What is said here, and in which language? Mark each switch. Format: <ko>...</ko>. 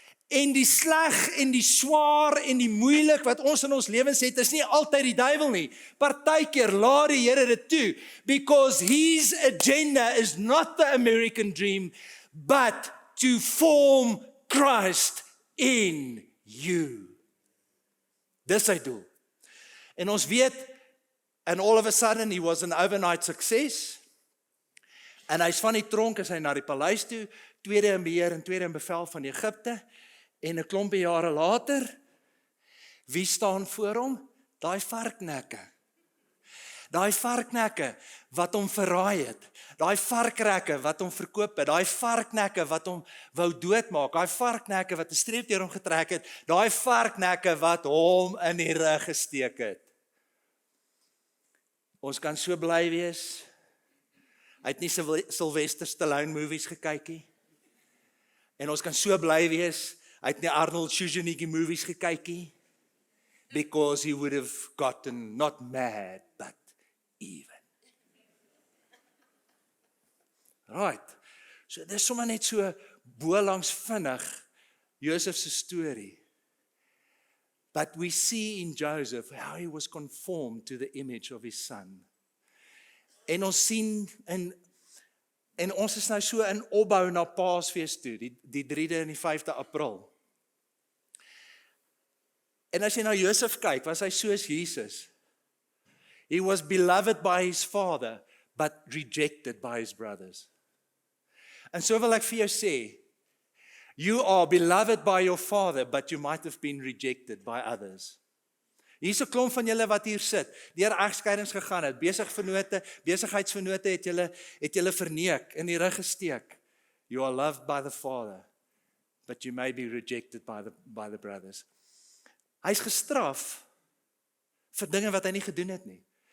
<af>En die sleg en die swaar en die moeilik wat ons in ons lewens het, is nie altyd die duiwel nie. Partykeer laat die Here dit toe,</af> <en>because his agenda is not the American dream, but to form Christ in you.</en> <af>Dis sy doel. En ons weet,</af> <en>and all of a sudden he was an overnight success,</en> <af>en hy's van die tronk, is hy na die paleis toe, tweede in beheer en tweede in bevel van Egipte, en 'n klompie jare later, wie staan voor hom? Daai varknekke. Daai varknekke wat hom verraai het, daai varkrekke wat hom verkoop het, daai varknekke wat hom wou doodmaak, daai varknekke wat 'n streep deur hom getrek het, daai varknekke wat hom in die rug gesteek het. Ons kan so bly wees. Hy het nie Sylvester Stallone movies gekyk nie. En ons kan so bly wees, hy het nie Arnold Schwarzenegger movies gekyk nie.</af> <en>Because he would have gotten not mad, but even.</en> <af>Right. So dis sommer net so bo langs vinnig Josef se storie.</af> <en>But we see in Joseph how he was conformed to the image of his son.</en> <af>En ons sien en ons is nou so in opbou na Paasfees toe, die 3de en die 5de April. En as jy na Josef kyk, was hy soos Jesus.</af> <en>He was beloved by his father, but rejected by his brothers.</en> <af>En so wil ek vir jou sê,</af> <en>you are beloved by your father, but you might have been rejected by others.</en> <af>Hier's 'n klomp van julle wat hier sit, deur egskeidings gegaan het, besigheidsvennote het julle verneek, in die rug gesteek.</af> <en>You are loved by the father, but you may be rejected by the brothers.</en> <af>Hy's gestraf vir dinge wat hy nie gedoen het nie.</af>